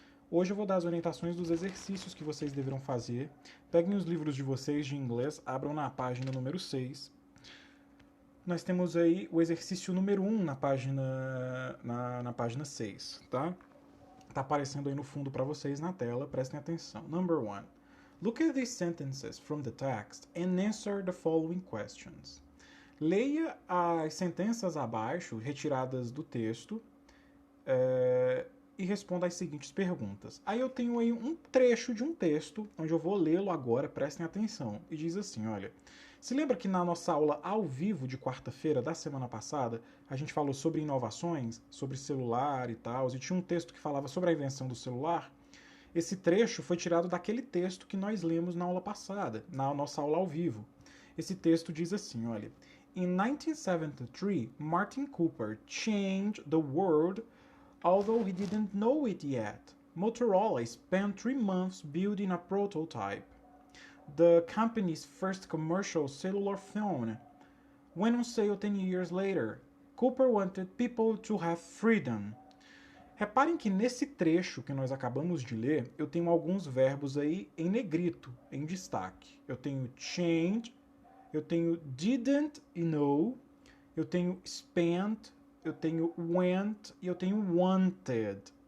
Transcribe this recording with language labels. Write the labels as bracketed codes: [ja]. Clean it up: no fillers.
[pt] Hoje eu vou dar as orientações dos exercícios que vocês deverão fazer. Peguem os livros de vocês de inglês, abram na página número 6. Nós temos aí o exercício número 1 na página 6, tá? Tá aparecendo aí no fundo para vocês na tela, prestem atenção. [en] Number 1. Look at these sentences from the text and answer the following questions. [pt] Leia as sentenças abaixo, retiradas do texto, e responda as seguintes perguntas. Aí eu tenho aí um trecho de um texto, onde eu vou lê-lo agora, prestem atenção. E diz assim, olha, se lembra que na nossa aula ao vivo de quarta-feira da semana passada, a gente falou sobre inovações, sobre celular e tal, e tinha um texto que falava sobre a invenção do celular? Esse trecho foi tirado daquele texto que nós lemos na aula passada, na nossa aula ao vivo. Esse texto diz assim, olha, [en] In 1973, Martin Cooper changed the world although he didn't know it yet. Motorola spent 3 months building a prototype, the company's first commercial cellular phone. Went on sale 10 years later. Cooper wanted people to have freedom. [pt] Reparem que nesse trecho que nós acabamos de ler, eu tenho alguns verbos aí em negrito, em destaque. Eu tenho change, eu tenho didn't know, eu tenho spent, eu tenho went e eu tenho wanted.